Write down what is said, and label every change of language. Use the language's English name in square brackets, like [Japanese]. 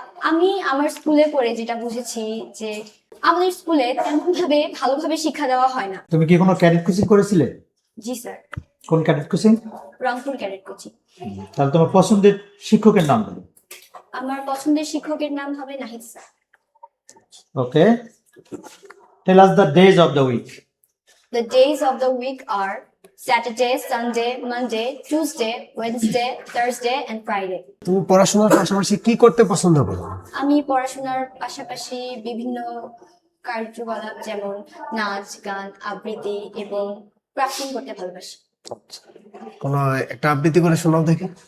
[Bangla] আমি আমার স্কুলে পড়ে যেটা বুঝেছি যে আমাদের স্কুলে তেমন ভাবে ভালোভাবে শিক্ষা দেওয়া হয় না। তুমি কি কোনো ক্যাডেট কোচিং করেছিলে? জি স্যার, কোন cadet coaching? Rangpur cadet coaching. তাহলে তোমার পছন্দের শিক্ষকের নাম বলো। আমার পছন্দের শিক্ষকের নাম হবে Nahid sir. [English] Okay, tell us the days of the week. The days of the week are Saturday, Sunday, Monday, Tuesday, Wednesday, Thursday and Friday. [Bangla] তুমি পড়াশোনার পাশাপাশি কি করতে পছন্দ করো? আমি পড়াশোনার পাশাপাশি বিভিন্ন কার্যকলাপ যেমন নাচ, গান, আবৃত্তি এবং ক্রাফটিং করতে ভালোবাসি। কোনো একটা আবৃত্তি করে শোনাও দেখি।